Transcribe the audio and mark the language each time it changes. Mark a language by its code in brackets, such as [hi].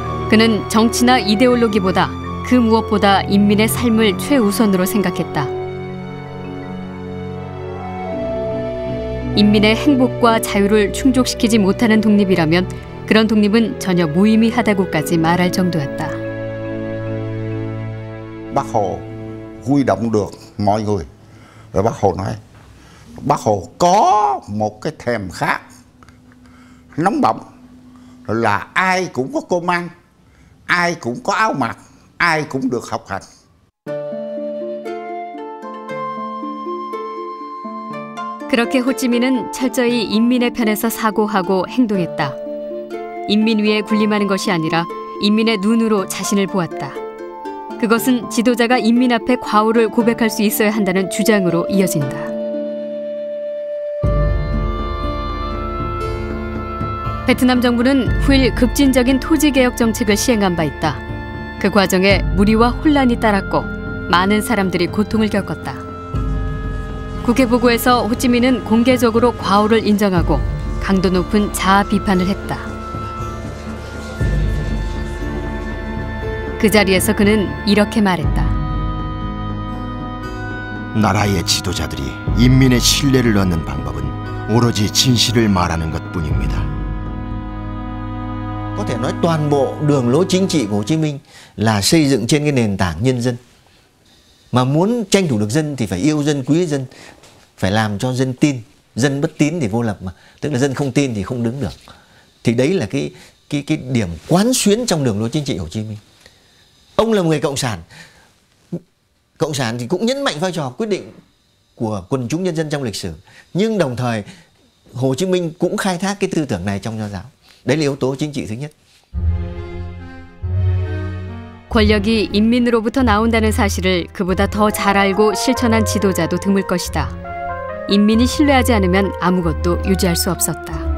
[ko] 그는 정치나 이데올로기보다 그 무엇보다 인민의 삶을 최우선으로 생각했다. 인민의 행복과 자유를 충족시키지 못하는 독립이라면 그런 독립은 전혀 무의미하다고까지 말할 정도였다. [vi] Bác Hồ huy động được mọi người. Rồi Bác Hồ nói, Bác Hồ có một cái thèm khát nóng bỏng là ai cũng có cơm ăn, ai cũng có áo mặc, ai cũng được học hành. [ko] 그렇게 호찌민은 철저히 인민의 편에서 사고하고 행동했다. 인민 위에 군림하는 것이 아니라 인민의 눈으로 자신을 보았다. 그것은 지도자가 인민 앞에 과오를 고백할 수 있어야 한다는 주장으로 이어진다. 베트남 정부는 후일 급진적인 토지개혁 정책을 시행한 바 있다. 그 과정에 무리와 혼란이 따랐고 많은 사람들이 고통을 겪었다. 국회 보고에서 호찌민은 공개적으로 과오를 인정하고 강도 높은 자아 비판을 했다. 그 자리에서 그는 이렇게 말했다. 나라의 지도자들이 인민의 신뢰를 얻는 방법은 오로지 진실을 말하는 것뿐입니다. [vi] Có thể nói toàn bộ đường lối chính trị của Hồ Chí Minh là xây dựng trên cái nền tảng nhân dân. Mà muốn tranh thủ được dân thì phải yêu dân, quý dân, phải làm cho dân tin. Dân bất tín thì vô lập mà, tức là dân không tin thì không đứng được. Thì đấy là cái điểm quán xuyến trong đường lối chính trị Hồ Chí Minh. Ông là một người cộng sản. Cộng sản thì cũng nhấn mạnh vai trò quyết định của quần chúng nhân dân trong lịch sử. Nhưng đồng thời Hồ Chí Minh cũng khai thác cái tư tưởng này trong nho giáo. Đấy là yếu tố chính trị thứ nhất. [ko] 권력이 인민으로부터 나온다는 사실을 그보다 더 잘 알고 실천한 지도자도 드물 것이다. 인민이 신뢰하지 않으면 아무것도 유지할 수 없었다.